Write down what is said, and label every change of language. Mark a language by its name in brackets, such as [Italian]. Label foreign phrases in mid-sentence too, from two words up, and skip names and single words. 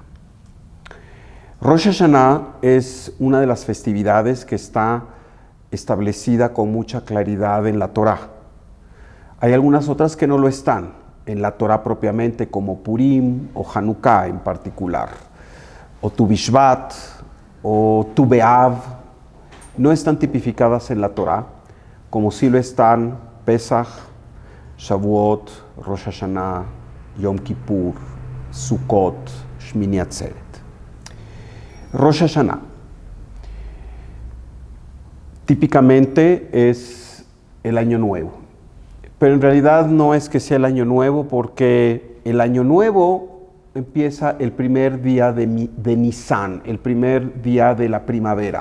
[Spanish] Rosh Hashanah es una de las festividades que está establecida con mucha claridad en la Torá. Hay algunas otras que no lo están en la Torá propiamente, como Purim o Hanukkah en particular, o Tu Bishvat o Tu Be'av. No están tipificadas en la Torá, como sí lo están Pesach, Shavuot, Rosh Hashanah, Yom Kippur, Sukkot, Shmini Atzeret. Rosh Hashanah típicamente es el año nuevo, pero en realidad no es que sea el año nuevo, porque el año nuevo empieza el primer día de Nisan, el primer día de la primavera.